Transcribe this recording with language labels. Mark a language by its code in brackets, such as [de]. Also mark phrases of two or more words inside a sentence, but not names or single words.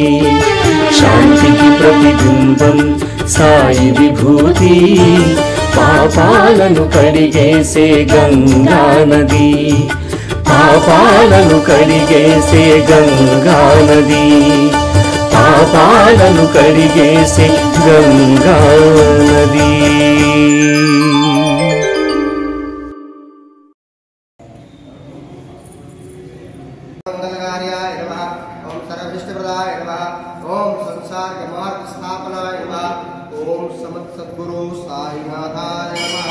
[te] శాంతికి ప్రతిబింబం సాయి విభూతి, పాపాలను కడిగేసే గంగా నది. పాపాలను కడిగేసే గంగా నది, పాపాలను కడిగేసే గంగా నది. [sa] ओम संसार मार्ग स्थापनाय नमः। ओम समत सद्गुरु साईनाथाय नमः।